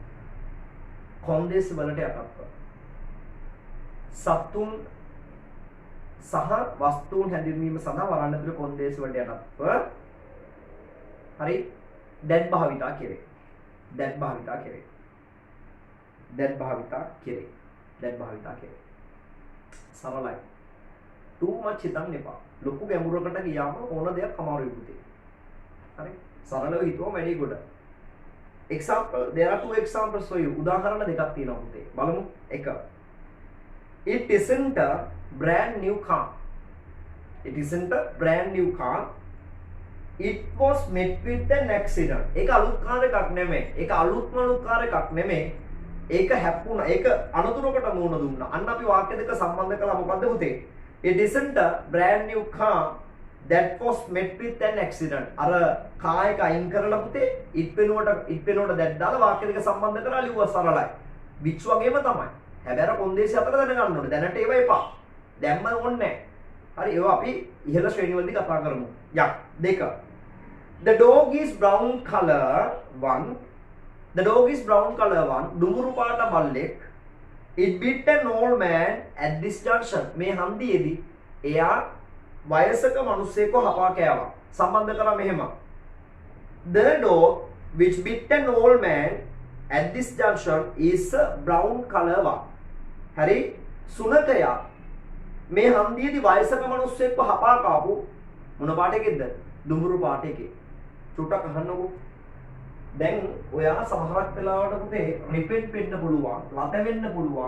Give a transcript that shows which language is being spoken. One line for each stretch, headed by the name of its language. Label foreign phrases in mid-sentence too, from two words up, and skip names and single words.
Sinhala: කොන්දේසි වලට යටත්ව සතුන් සහ වස්තුන් හැඳින්වීම සඳහා වරණ ඇතුළේ කොන්දේසි වලට යටත්ව හරි that භාවිතා කෙරේ. සරලයි.
English: too much
Sinhala: හිතන්න එපා. ලොකු ගැඹුරකට ගියාම ඕන දෙයක් අමාරුයි පුතේ. හරි? සරලව හිතුවම වැඩි කොට.
English: example there are two examples for you.
Sinhala: උදාහරණ දෙකක් තියෙනවා පුතේ. බලමු. එක.
English: It isn't a brand new car. It was met with an accident.
Sinhala: ඒක අලුත් කාර් එකක් නෙමෙයි. ඒක අලුත්ම කාර් එකක් නෙමෙයි. ඒක හැප්පුණා. ඒක අනතුරකට මුහුණ දුන්නා. අන්න අපි වාක්‍ය දෙක සම්බන්ධ කළා මොකද්ද පුතේ?
English: It isn't a brand new car that was met with an accident.
Sinhala: අර කාර් එක අයින් කරලා පුතේ it වෙනුවට that දාලා වාක්‍ය දෙක සම්බන්ධ කරලා ලිව්වා සරලයි. which වගේම තමයි. හැබැයි අර කොන්දේසි අතර දැනගන්න ඕනේ. දැනට ඒව එපා. දැම්ම ඕනේ නැහැ. හරි ඒවා අපි ඉහළ ශ්‍රේණිවලදී කතා කරමු. යක් දෙක.
English: The dog is brown color one.
Sinhala: දුඹුරු පාට බල්ලෙක්.
English: It bit an old man at this junction.
Sinhala: මේ හන්දියේදී එයා වයසක මිනිසෙක්ව හපා කෑවා. සම්බන්ධ කරා මෙහෙම.
English: The dog which bit an old man at this junction is a brown color one.
Sinhala: හරි සුනකයා මේ හන්දියේදී වයසක මිනිසෙක්ව හපා කාපු මොන පාටයකද? දුඹුරු පාට එකේ. චුට්ටක් අහන්නකෝ. දැන් ඔයා සමහරක් වෙලාවට පුතේ රිපීට් වෙන්න පුළුවන්, ලත වෙන්න පුළුවන්.